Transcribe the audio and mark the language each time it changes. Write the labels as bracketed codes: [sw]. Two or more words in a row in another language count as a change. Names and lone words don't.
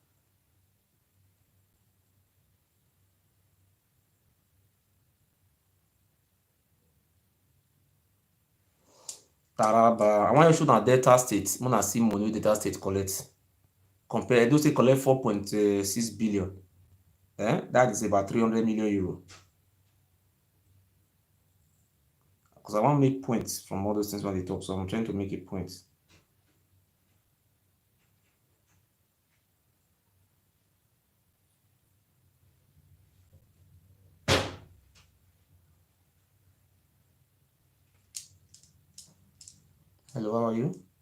[en] Taraba. I want you to show now Delta State. I want to see money with Delta State collect. Compare those State collect 4.6 billion. That is about 300 million euro. Because I want to make points from all those things when they talk, so I'm trying to make a point. Hello, how are you?